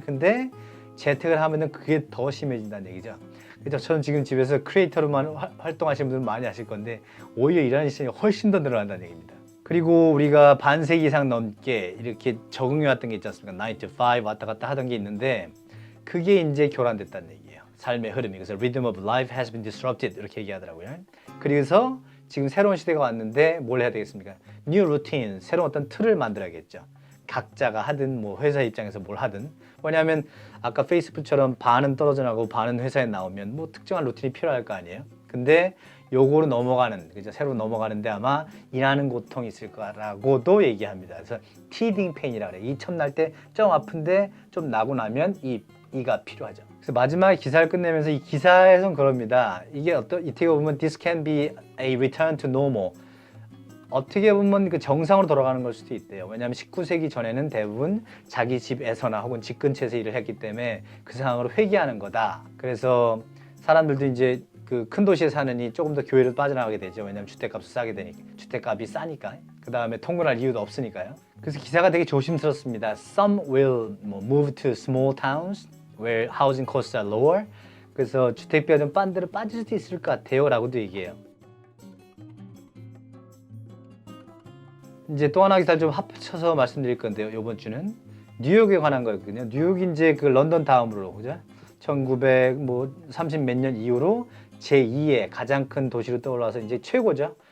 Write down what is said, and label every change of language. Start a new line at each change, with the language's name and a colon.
Korean: 근데 재택을 하면은 그게 더 심해진다는 얘기죠. 그래서 저는 지금 집에서 크리에이터로만 활동하시는 분들 많이 아실 건데 오히려 일하는 시간이 훨씬 더 늘어난다는 얘기입니다. 그리고 우리가 반세기 이상 넘게 이렇게 적응해 왔던 게 있지 않습니까? 9 to 5 왔다 갔다 하던 게 있는데 그게 이제 교란됐다는 얘기예요. 삶의 흐름이. 그래서
English: rhythm of life has been disrupted
Korean: 이렇게 얘기하더라고요. 그래서 지금 새로운 시대가 왔는데 뭘 해야 되겠습니까?
English: new routine,
Korean: 새로운 어떤 틀을 만들어야겠죠. 각자가 하든 뭐 회사 입장에서 뭘 하든. 왜냐하면 아까 페이스북처럼 반은 떨어져 나가고 반은 회사에 나오면 뭐 특정한 루틴이 필요할 거 아니에요. 근데 요거로 넘어가는, 그죠? 새로 넘어가는데 아마 일하는 고통이 있을 거라고도 얘기합니다. 그래서 teething pain이라 그래요. 이 처음 날 때 좀 아픈데 좀 나고 나면 이가 필요하죠. 그래서 마지막에 기사를 끝내면서 이 기사에선 그럽니다. 이게 어떻게 보면
English: this can be a return to normal.
Korean: 어떻게 보면 그 정상으로 돌아가는 걸 수도 있대요. 왜냐하면 19세기 전에는 대부분 자기 집에서나 혹은 집 근처에서 일을 했기 때문에 그 상황으로 회귀하는 거다. 그래서 사람들도 이제 그 큰 도시에 사느니 조금 더 교회로 빠져나가게 되죠. 왜냐하면 주택값이 싸게 되니까. 주택값이 싸니까. 그 다음에 통근할 이유도 없으니까요. 그래서 기사가 되게 조심스럽습니다.
English: Some will move to small towns where housing costs are lower.
Korean: 그래서 주택비가 좀 딴 데로 빠질 수도 있을 것 같아요. 라고도 얘기해요. 이제 또 하나 기사를 좀 합쳐서 말씀드릴 건데요. 이번 주는 뉴욕에 관한 거였거든요. 뉴욕이 이제 그 런던 다음으로, 그죠? 1930 몇 년 이후로 제2의 가장 큰 도시로 떠올라서 이제 최고죠.